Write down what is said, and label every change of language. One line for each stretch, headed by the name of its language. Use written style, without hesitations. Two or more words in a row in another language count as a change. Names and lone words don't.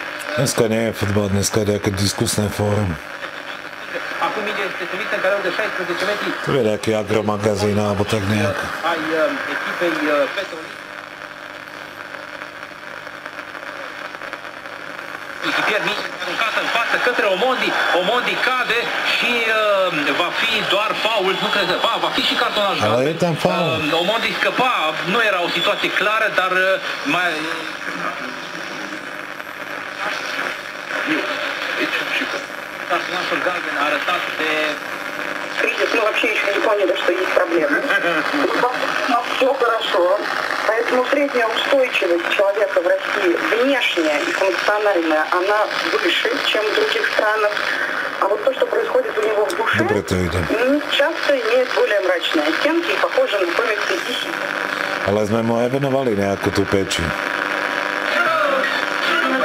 Slovak: Dneska nie je futbal, dneska je nejaké diskusné fórum.
Romanian: Acum este trimis în careul de 16 metri.
Slovak: To je nejaký agromagazín, alebo tak nejak.
Romanian: Ai echipei Petrolii. Pierd mici aruncată în față către Omondi. Omondi cade și va fi doar faul. Nu cred că va fi și cartonaj.
Slovak: Ale e tam faul.
Romanian: Omondi scăpa. Nu era o situație clară, dar mai... Cartonașul galben a arătat de...
Russian: Кризис, мы вообще еще не поняли, что есть проблемы. Все хорошо. Поэтому средняя устойчивость человека в России, внешняя и функциональная, она выше, чем в других странах. А вот то, что происходит у него в душе, часто имеет более мрачные оттенки и похоже на комиксы DC.
Slovak: Ale sme mu aj venovali nejakú tú peči.